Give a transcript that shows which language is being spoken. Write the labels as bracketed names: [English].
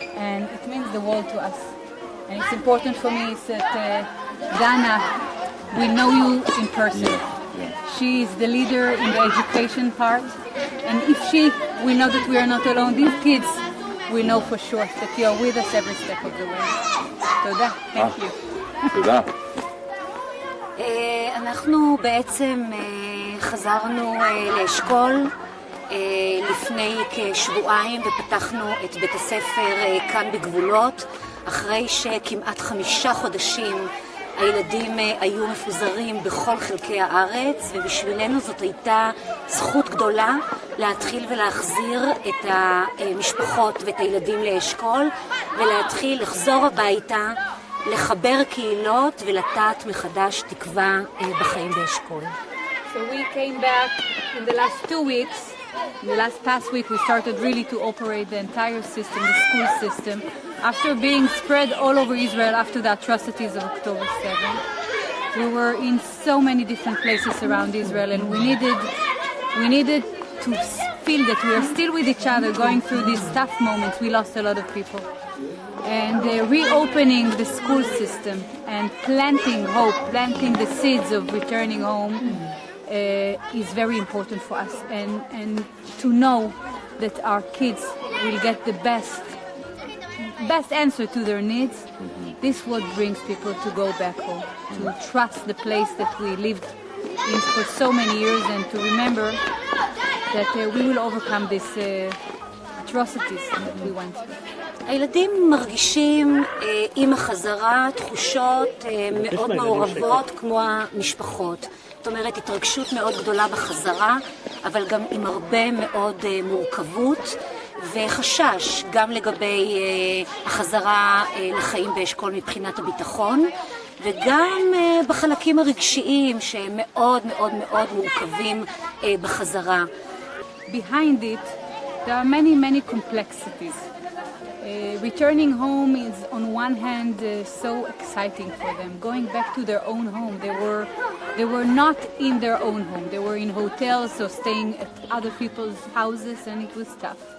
[English] And it means the world to us. And it's important for me that Dana, we know you in person. She is the leader in the education part. And if we know that we are not alone, these kids will know for sure that you are with us every step of the way. [Hebrew] תודה. [English] Thank you. [Hebrew] תודה. אנחנו בעצם חזרנו לאשכול לפני כשבועיים ופתחנו את בית הספר כאן בגבולות, אחרי שכמעט 5 חודשים הילדים היו מפוזרים בכל חלקי הארץ, ובשבילנו זאת הייתה זכות גדולה להתחיל ולהחזיר את המשפחות ואת הילדים לאשכול ולהתחיל לחזור הביתה, לחבר קהילות ולטעת מחדש תקווה בחיים באשכול. [English] So we came back in the last 2 weeks. In the last past week we started really to operate the entire system, the school system, after being spread all over Israel after the atrocities of October 7. We were in so many different places around Israel, and we needed to feel that we are still with each other going through these tough moments. We lost a lot of people. And reopening the school system and planting hope, planting the seeds of returning home is very important for us. And to know that our kids will get the best answer to their needs, this is what brings people to go back home, to trust the place that we lived in for so many years, and to remember that we will overcome these atrocities that we went through. [Hebrew] הילדים מרגישים עם החזרה תחושות מאוד מעורבות כמו המשפחות. זאת אומרת, התרגשות מאוד גדולה בחזרה, אבל גם עם הרבה מאוד מורכבות וחשש, גם לגבי החזרה לחיים באשכול מבחינת הביטחון, וגם בחלקים הרגשיים שהם מאוד מאוד מאוד מורכבים בחזרה. [English] Behind it, there are many complexities. Returning home is on one hand so exciting for them. Going back to their own home, they were not in their own home. They were in hotels or staying at other people's houses, and it was tough.